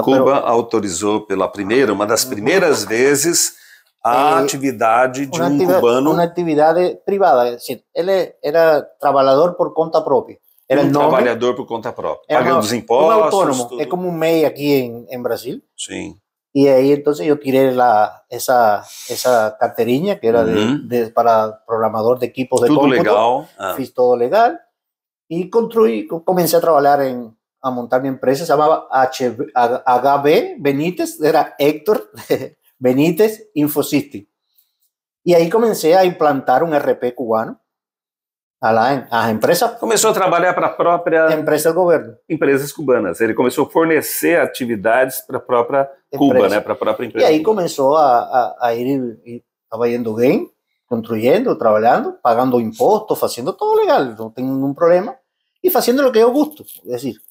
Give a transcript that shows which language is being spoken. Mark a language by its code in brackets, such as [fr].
[pt] Cuba autorizou pela primeira, uma das primeiras vezes, a atividade de um cubano. Uma atividade privada, é decir, ele era trabalhador por conta própria. Era trabalhador por conta própria, pagando os impostos. Um autônomo, tudo. É como um MEI aqui em Brasil. Sim. [es] Y ahí entonces yo tiré esa carterinha que era para programador de equipos de [pt] Tudo [es] cómputo. [pt] legal. [es] Fiz todo legal y comencé a trabajar a montar mi empresa, se llamaba HB Benítez, era Héctor Benítez Infosystem. Y ahí comencé a implantar un RP cubano a las empresas. [pt] Começou a trabalhar para a própria empresa do governo. Empresas cubanas. Ele começou a fornecer atividades para a própria Cuba, né? Para a própria empresa. E aí começou a ir, estava indo bem, construindo, trabalhando, pagando imposto, fazendo todo legal, não tem nenhum problema, e fazendo o que eu gosto, é decir,